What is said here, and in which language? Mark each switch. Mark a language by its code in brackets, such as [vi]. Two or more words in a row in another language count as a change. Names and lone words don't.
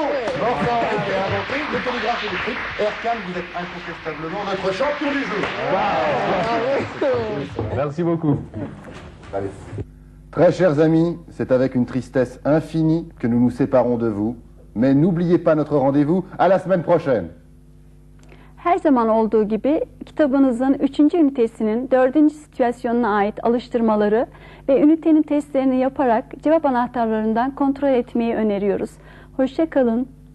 [fr] Morse a inventé le télégraphe électrique. Erkan, vous êtes incontestablement notre champion du jeu. Merci beaucoup. Allez. Très chers amis, c'est avec une tristesse infinie que nous nous séparons de vous. Mais n'oubliez pas notre rendez-vous. À la semaine prochaine. [tr] Her zaman olduğu gibi kitabınızın 3. ünitesinin 4. situasyonuna ait alıştırmaları ve ünitenin testlerini yaparak cevap anahtarlarından kontrol etmeyi öneriyoruz. Hoşça kalın.